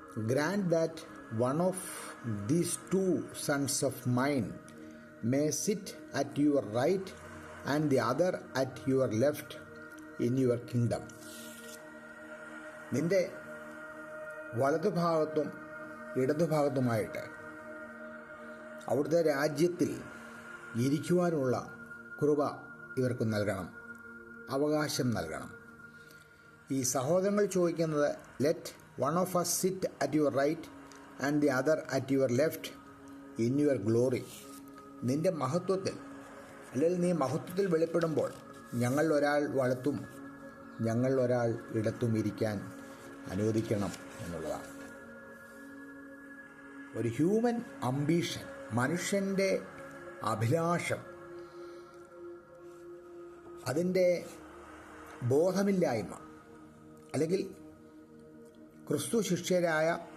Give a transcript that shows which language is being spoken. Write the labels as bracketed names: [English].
[English] Grant that one of these two sons of mine may sit at your right and the other at your left in your kingdom. [Malayalam] നിന്റെ വലതുഭാഗത്തും ഇടതുഭാഗത്തുമായിട്ട് അവിടുത്തെ രാജ്യത്തിൽ ഇരിക്കുവാനുള്ള കൃപ ഇവർക്ക് നൽകണം, അവകാശം നൽകണം. ഈ സഹോദരങ്ങൾ ചോദിക്കുന്നത്, [English] Let one of us sit at your right and the other at your left in your glory. [Malayalam] നിന്റെ മഹത്വത്തിൽ, അല്ലെങ്കിൽ നീ മഹത്വത്തിൽ വെളിപ്പെടുമ്പോൾ ഞങ്ങൾ ഒരാൾ വലത്തും ഞങ്ങൾ ഒരാൾ ഇടത്തും ഇരിക്കാൻ അനുവദിക്കണം എന്നുള്ളതാണ്. ഒരു ഹ്യൂമൻ അംബീഷൻ, മനുഷ്യൻ്റെ അഭിലാഷം, അതിൻ്റെ ബോധമില്ലായ്മ, അല്ലെങ്കിൽ ക്രിസ്തു ശിഷ്യരായ